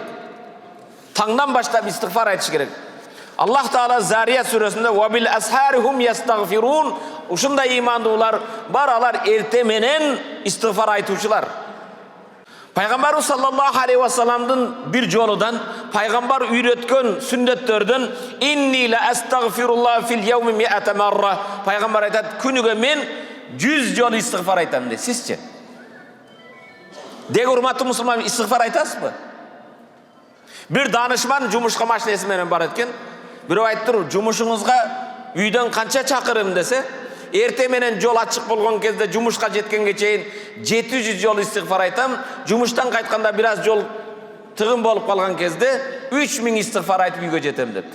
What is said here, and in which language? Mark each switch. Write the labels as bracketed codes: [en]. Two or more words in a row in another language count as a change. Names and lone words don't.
[ky] Таңдан баштап истигфар айтыш керек. Аллах Таала Зарият сүрөсүндө [ar] "وبالأسحار هم يستغفرون" [ky] ушундай имандуулар бар, алар эрте менен истигфар айтуучулар. Пайгамбарыбыз [ar] صلى الله عليه وسلم [ky] бир жолудан, пайгамбар үйрөткөн сүннөттөрдөн [ar] "إني لأستغفر الله في اليوم مائة مرة" [ky] пайгамбар айтат, күнүгө мен 100 жол истигфар айтам дейт. Сизчи? Деги урматтуу мусулман, истигфар айтасызбы? Бир данышман жумушка машинеси менен бар экен. Бирөө айттыр, жумушуңузга үйдөн канча чакырым десе, эрте менен жол ачык болгон кезде жумушка жеткенге чейин 700 жол истигфар айтам, жумуштан кайтканда бир аз жол тыгын болуп калган кезде 3000 истигфар айтып үйгө жетем дептир.